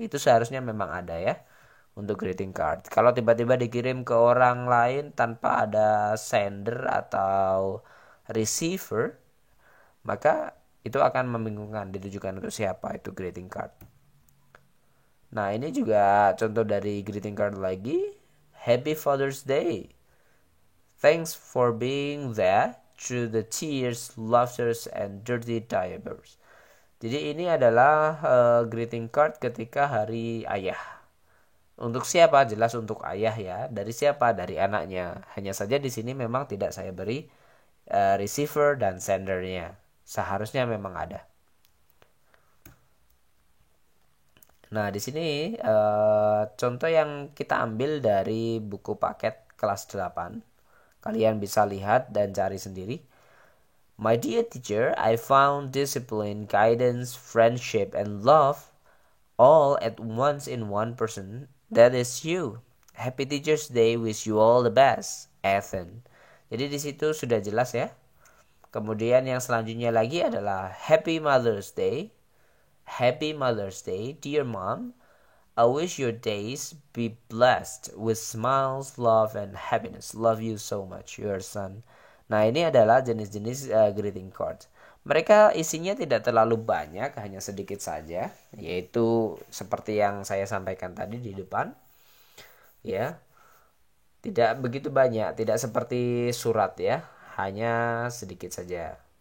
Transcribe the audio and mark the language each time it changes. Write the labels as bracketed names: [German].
[Indonesian] Itu seharusnya memang ada ya untuk greeting card. Kalau tiba-tiba dikirim ke orang lain tanpa ada sender atau receiver, maka itu akan membingungkan ditujukan untuk siapa itu greeting card. Nah, ini juga contoh dari greeting card lagi. [English] Happy Father's Day. Thanks for being there through the tears, laughters, and dirty diapers. [Indonesian] Jadi ini adalah greeting card ketika hari ayah. Untuk siapa? Jelas untuk ayah ya. Dari siapa? Dari anaknya. Hanya saja di sini memang tidak saya beri receiver dan sendernya. Seharusnya memang ada. Nah, di sini contoh yang kita ambil dari buku paket kelas 8. Kalian bisa lihat dan cari sendiri. [English] My dear teacher, I found discipline, guidance, friendship, and love all at once in one person. That is you. Happy Teacher's Day. Wish you all the best, Ethan. [Indonesian] Jadi di situ sudah jelas ya. Kemudian yang selanjutnya lagi adalah [English] Happy Mother's Day. Happy Mother's Day, dear mom. I wish your days be blessed with smiles, love, and happiness. Love you so much, your son. [Indonesian] Nah, ini adalah jenis-jenis greeting cards. Mereka isinya tidak terlalu banyak, hanya sedikit saja, yaitu seperti yang saya sampaikan tadi di depan. Ya, tidak begitu banyak, tidak seperti surat ya, hanya sedikit saja.